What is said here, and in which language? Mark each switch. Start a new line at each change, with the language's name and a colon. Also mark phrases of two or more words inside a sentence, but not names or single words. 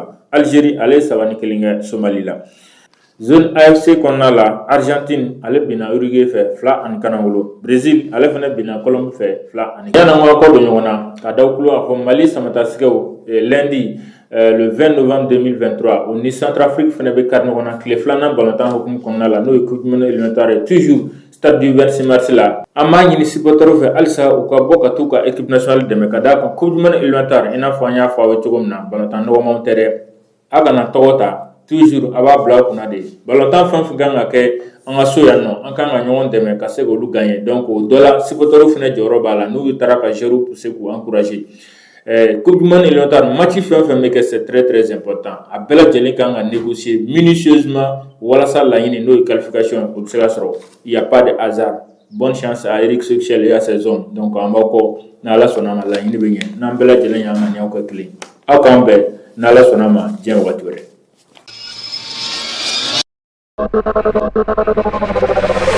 Bambara: Algérie ale ye 3-1 kɛ Somalie la. Zone AFC kɔnɔna la Argentine ale bina Uruguay fɛ 2-0. Brésil ale fana bina Colombie fɛ 2-1. Yan'an ka kɔ don ɲɔgɔn na ka da kulo a fɔ Mali samatasigɛw
French: lundi le 20 novembre 2023
Bambara: o ni Centrafrique fana bɛ kari ɲɔgɔn na tile filanan balontan hukumu kɔnɔna la n'o ye
French: Coupe du Monde éliminatoire toujours stade du 26 mars
Bambara: la. An b'a ɲini supporters fɛ halisa u ka bɔ ka t'u ka
French: équipe nationale
Bambara: dɛmɛ ka d'a kan
French: Coupe du Monde éliminatoire
Bambara: i n'a fɔ an y'a fɔ aw ye cogo min na balontan nɔgɔmanw tɛ dɛ. A kana tɔgɔ ta toujours a b'a bila kunna de balontan fɛn fɛn kan ka kɛ an ka so yan nɔ an kan ka ɲɔgɔn dɛmɛ ka se k'olu gagner donc o dɔ la supporters fana jɔyɔrɔ b'a la n'u taara ka joueurs pousser k'u encourager.
French: Coupe du Monde éliminatoire match
Bambara: fɛn fɛn bɛ kɛ
French: c'est très important
Bambara: a bɛɛ lajɛlen kan ka
French: négocier minutieusement
Bambara: walasa laɲini n'o ye qualification o bɛ se ka sɔrɔ
French: il y a pas de hasard. Bonne chance à Eric Sechel et à ses hommes.
Bambara: Donc an b'aw kɔ n'Ala sɔnna ma laɲini bɛ ɲɛ n'an bɛɛ lajɛlen y'an ŋaniyaw kɛ kelen aw k'an bɛn n'Ala sɔnna ma diɲɛ wagati wɛrɛ.